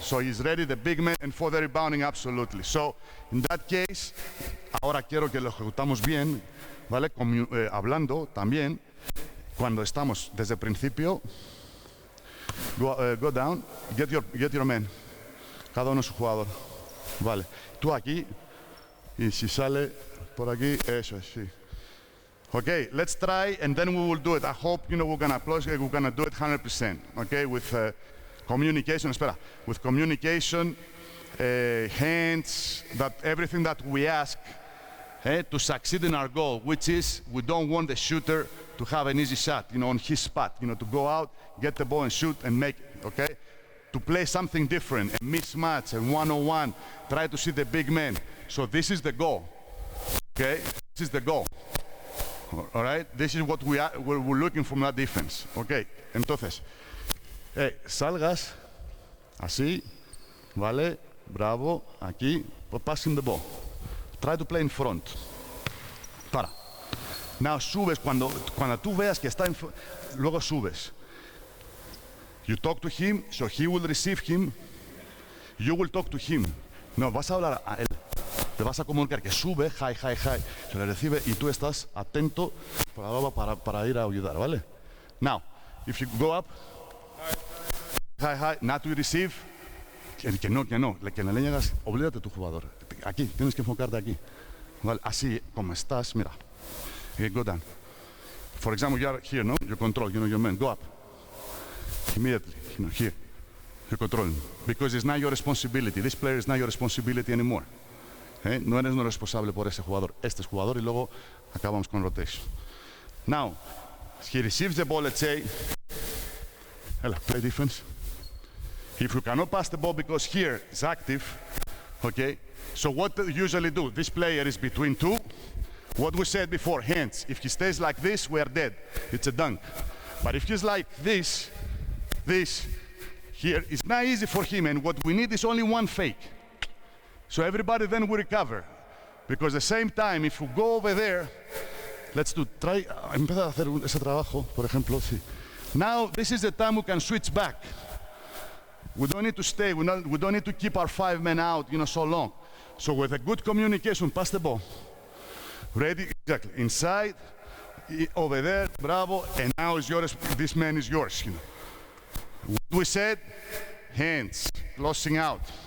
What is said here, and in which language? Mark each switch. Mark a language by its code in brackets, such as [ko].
[en] So he's ready, the big man, and for the rebounding, absolutely. So in that case, [es] ahora quiero que lo ejecutamos bien, ¿vale? Hablando también, cuando estamos desde el principio, [en] go down, get your man, [es] cada uno su jugador, vale. Tú aquí, y si sale por aquí, eso es, sí. [en] Okay, let's try, and then we will do it. I hope, we're gonna do it 100%, okay, with communication, with communication, hands, that everything that we ask to succeed in our goal, which is we don't want the shooter to have an easy shot, on his spot, to go out, get the ball and shoot and make it, okay? To play something different, a mismatch, a one-on-one, try to see the big man. So this is the goal, okay? This is the goal. All right, this is what we're looking from that defense. Okay, [es] entonces, salgas así, vale, bravo, aquí, [en] passing the ball. Try to play in front. Para. [es] Now subes, cuando tú veas que está luego subes. [en] You talk to him, so he will receive him. You will talk to him. [es] No, vas a hablar a él. Te vas a comunicar que sube, high, se le recibe y tú estás atento para ir a ayudar, ¿vale? [en] Now, if you go up, high, not to receive, [es] que no, que no le llegas, olvídate tu jugador. Aquí, tienes que enfocarte aquí. ¿Vale? Así como estás, mira. [en] Go down. For example, you are here, no? You control, your man, go up. Immediately, here. You control him. Because it's not your responsibility. This player is not your responsibility anymore. [es] No eres responsable por ese jugador. Este es jugador y luego acabamos con rotation. [en] Now, he receives the ball, let's say, play defense. If you cannot pass the ball because here it's active, okay, so what do you usually do? This player is between two. What we said before, hands. If he stays like this, we are dead. It's a dunk. But if he's like this, here, it's not easy for him, and what we need is only one fake. So everybody then will recover. Because at the same time, if we go over there, [es] empezar a hacer ese trabajo, por ejemplo, sí. [en] Now, this is the time we can switch back. We don't need to stay, we don't need to keep our 5 men out, so long. So with a good communication, pass the ball. Ready, exactly, inside, over there, bravo, and now it's yours, this man is yours, What we said, hands, closing out.